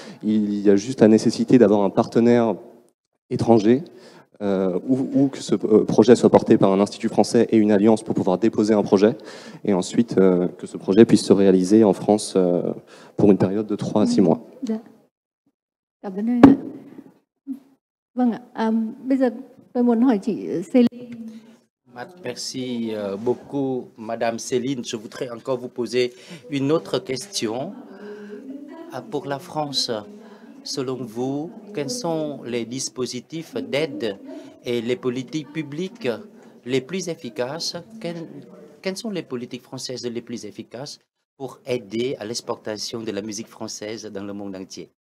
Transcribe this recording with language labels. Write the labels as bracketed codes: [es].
[fr] Il y a juste la nécessité d'avoir un partenaire étranger ou que ce projet soit porté par un institut français et une alliance pour pouvoir déposer un projet, et ensuite que ce projet puisse se réaliser en France pour une période de 3 à 6 mois. [vi] Cảm ơn anh ạ. Vâng ạ, bây giờ tôi muốn hỏi chị Céline. [fr] Merci beaucoup, Madame Céline. Je voudrais encore vous poser une autre question. Pour la France, selon vous, quels sont les dispositifs d'aide et les politiques publiques les plus efficaces? Quelles sont les politiques françaises les plus efficaces pour aider à l'exportation de la musique française dans le monde entier?